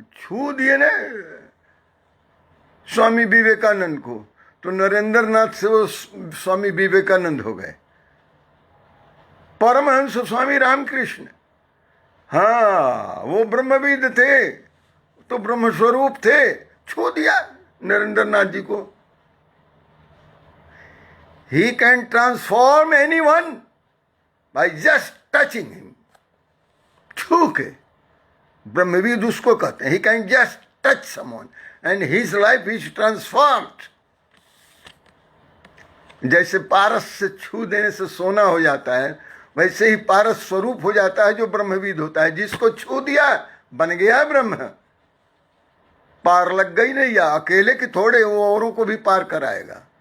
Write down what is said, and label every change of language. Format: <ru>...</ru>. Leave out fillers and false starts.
<hi>छू दिए ना स्वामी विवेकानंद को, तो नरेंद्र नाथ से वो स्वामी विवेकानंद हो गए। परमहंस स्वामी रामकृष्ण, हाँ वो ब्रह्मविद थे, तो ब्रह्म स्वरूप थे, छू दिया नरेंद्र नाथ जी को।</hi> <en>He can transform anyone by just touching him.</en> <hi>छू के, ब्रह्मविद उसको कहते हैं।</hi> <en>He can just touch someone and his life is transformed.</en> <hi>जैसे पारस से छू देने से सोना हो जाता है, वैसे ही पारस स्वरूप हो जाता है जो ब्रह्मविद होता है। जिसको छू दिया बन गया ब्रह्म, पार लग गई नहीं, या अकेले के थोड़े, वो औरों को भी पार कराएगा।</hi>